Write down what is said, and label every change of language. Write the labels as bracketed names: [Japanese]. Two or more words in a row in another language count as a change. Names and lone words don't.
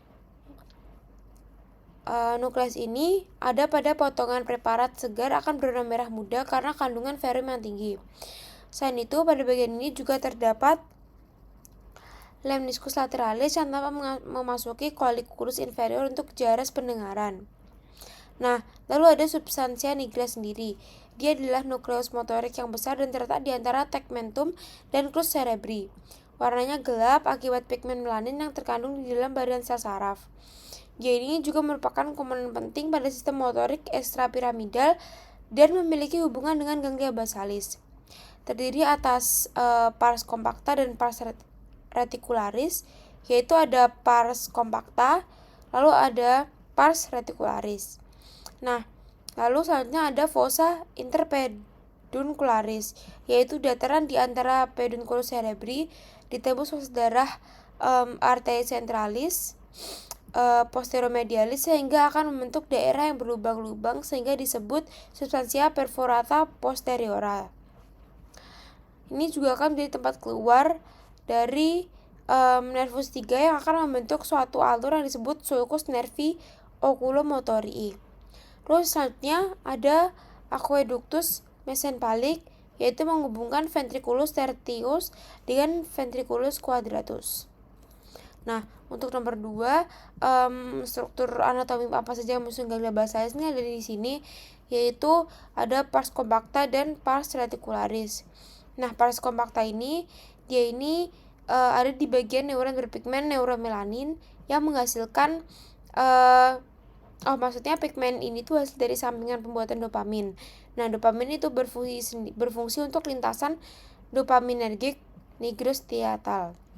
[Indonesian] Nukleus ini ada pada potongan preparat segar akan berwarna merah muda karena kandungan ferrum yang tinggi. Selain itu, pada bagian ini juga terdapat [Latin] lemniscus lateralis [Indonesian] yang tanpa memasuki [Latin] colliculus inferior [Indonesian] untuk jaras pendengaran. Nah, lalu ada [Latin] substantia nigra [Indonesian] sendiri. Dia adalah nukleus motorik yang besar dan terletak di antara tegmentum dan [Latin] crus cerebri. [Indonesian] Warnanya gelap akibat pigmen melanin yang terkandung di dalam badan sel saraf. Dia ini juga merupakan komponen penting pada sistem motorik ekstrapiramidal dan memiliki hubungan dengan [Latin] ganglia basalis. [Indonesian] Terdiri atas [Latin] pars compacta [Indonesian] dan [Latin] pars reticularis, [Indonesian] yaitu ada [Latin] pars compacta, [Indonesian] lalu ada [Latin] pars reticularis. [Indonesian] Nah, lalu selanjutnya ada [Latin] fossa interpeduncularis, [Indonesian] yaitu dataran di antara [Latin] pedunculus cerebri, [Indonesian] ditembus fossa darah [Latin] arteria centralis posteromedialis [Indonesian] sehingga akan membentuk daerah yang berlubang-lubang sehingga disebut [Latin] substantia perforata posteriora. [Indonesian] Ini juga akan menjadi tempat keluar dari nervus 3 yang akan membentuk suatu alur yang disebut [Latin] sulcus nervi oculomotorii. [Indonesian] Terus selanjutnya ada [Latin] aqueductus mesenpalik, [Indonesian] yaitu menghubungkan [Latin] ventriculus tertius [Indonesian] dengan [Latin] ventriculus quadratus. [Indonesian] Nah, untuk nomor 2, struktur anatomi apa saja yang menyusun [Latin] ganglia basalis [Indonesian] ini ada di sini, yaitu ada [Latin] pars compacta [Indonesian] dan [Latin] pars reticularis. [Indonesian] Nah, [Latin] pars compacta [Indonesian] ini dia ini ada di bagian neuron berpigmen neuromelanin yang menghasilkan maksudnya pigmen ini tuh hasil dari sampingan pembuatan dopamin. Nah, dopamin itu berfungsi untuk lintasan [English] dopaminergic nigrostriatal.